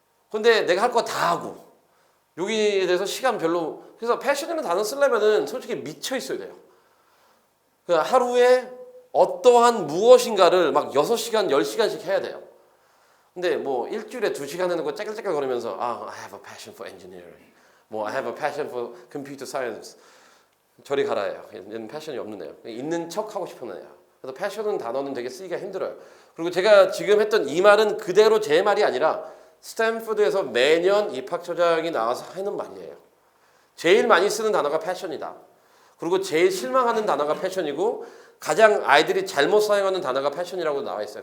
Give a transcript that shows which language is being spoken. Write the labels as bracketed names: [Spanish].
[Korean] 근데 내가 할 거 다 하고 여기에 대해서 시간 별로 그래서 패션이라는 단어 쓰려면은 솔직히 미쳐 있어야 돼요. 그러니까 하루에 어떠한 무엇인가를 막 6시간, 10시간씩 해야 돼요. 근데 뭐 일주일에 2시간 하는 거 째글째글 거리면서 [English] I have a passion for engineering. 뭐 I have a passion for computer science. [Korean] 저리 가라예요. 얘는 패션이 없는 애요. 있는 척 하고 싶은 애요. 그래서 패션은 단어는 되게 쓰기가 힘들어요. 그리고 제가 지금 했던 이 말은 그대로 제 말이 아니라 스탠포드에서 매년 입학처장이 나와서 하는 말이에요. 제일 많이 쓰는 단어가 패션이다. 그리고 제일 실망하는 단어가 패션이고 가장 아이들이 잘못 사용하는 단어가 패션이라고 나와 있어요.